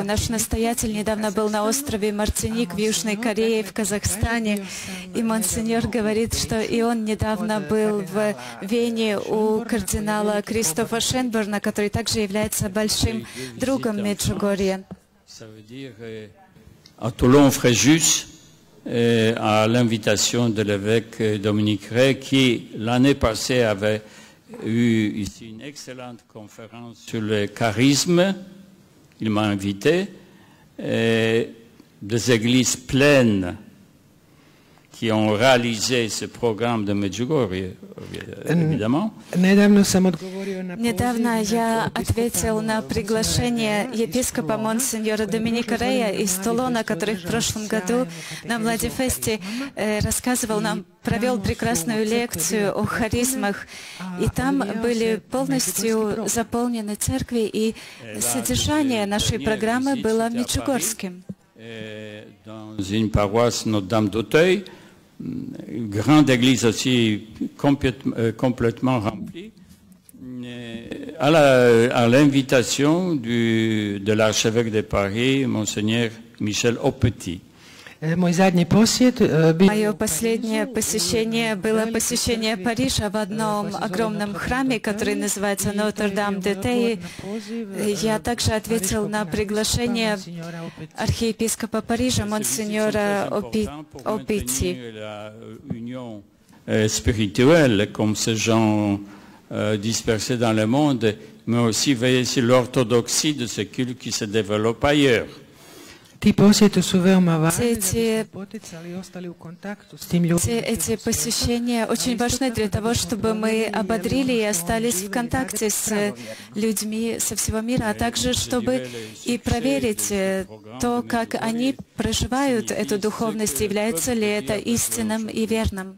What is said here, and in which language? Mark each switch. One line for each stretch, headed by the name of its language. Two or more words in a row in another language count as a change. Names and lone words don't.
Russian: Наш настоятель недавно был на острове Мартиник в Южной Корее, в Казахстане, и монсеньор говорит, что и он недавно был в Вене у кардинала Кристофа Шенборна, который также является большим другом Меджугорья.
French: À Toulon-Fréjus, à l'invitation de l'évêque Dominique Ray, qui l'année passée avait eu ici une excellente conférence sur le charisme, il m'a invité, des églises pleines qui ont réalisé ce programme de Medjugorje, évidemment.
Russian: Недавно я ответил на приглашение епископа монсеньора Доминика Рея из Тулона, который в прошлом году на Владифесте рассказывал нам, провел прекрасную лекцию о харизмах, и там были полностью заполнены церкви, и содержание нашей программы было меджугорским.
French: Dans une paroisse Notre-Dame d'Auteuil, grande église aussi complètement remplie, à l'invitation de l'archevêque de Paris, Monseigneur Michel Aupetit.
Russian: Мое последнее посещение было посещение Парижа в одном огромном храме, который называется Нотр-Дам-де-Тей. Я также ответил на приглашение архиепископа Парижа, монсеньора Опити.
French: Spirituelle, comme ces gens dispersés dans le monde, mais aussi veiller sur l'orthodoxie de ce culte qui se développe ailleurs.
Russian: Все эти посещения очень важны для того, чтобы мы ободрили и остались в контакте с людьми со всего мира, а также чтобы и проверить то, как они проживают эту духовность, является ли это истинным и верным.